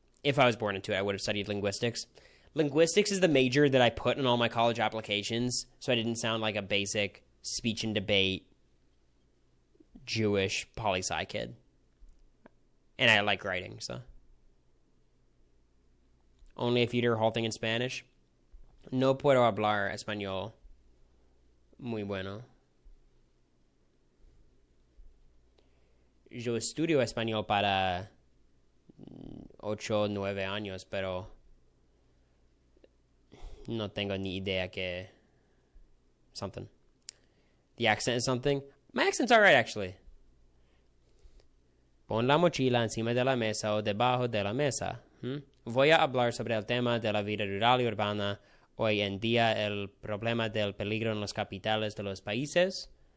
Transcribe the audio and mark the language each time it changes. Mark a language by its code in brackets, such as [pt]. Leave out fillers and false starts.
[en] If I was born into it, I would have studied linguistics. Linguistics is the major that I put in all my college applications, so I didn't sound like a basic speech and debate Jewish poli-sci kid. And I like writing, so. Only if you're whole thing in Spanish. [es] No puedo hablar español muy bueno. Yo estudio español para 8, 9 años, pero no tengo ni idea que [en] something. The accent is something. My accent's all right, actually. [es] Pon la mochila encima de la mesa o debajo de la mesa. Voy a hablar sobre el tema de la vida rural y urbana. Hoy en día, el problema del peligro en las capitales de los países.